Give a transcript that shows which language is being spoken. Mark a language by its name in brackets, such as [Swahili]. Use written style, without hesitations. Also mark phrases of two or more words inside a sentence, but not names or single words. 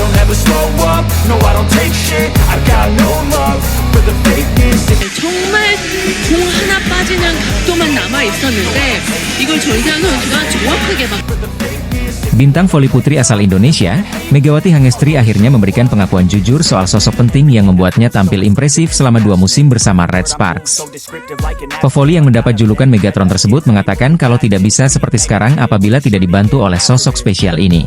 [English] never slow up, no I don't take shit, I got no love for the fakeness. [Korean] 정말 공 하나 빠지는 각도만 남아 있었는데 이걸 전세현 선수가 정확하게 막. [Indonesian] Bintang voli putri asal Indonesia, Megawati Hangestri akhirnya memberikan pengakuan jujur soal sosok penting yang membuatnya tampil impresif selama 2 musim bersama Red Sparks. Pevoli yang mendapat julukan Megatron tersebut mengatakan kalau tidak bisa seperti sekarang apabila tidak dibantu oleh sosok spesial ini.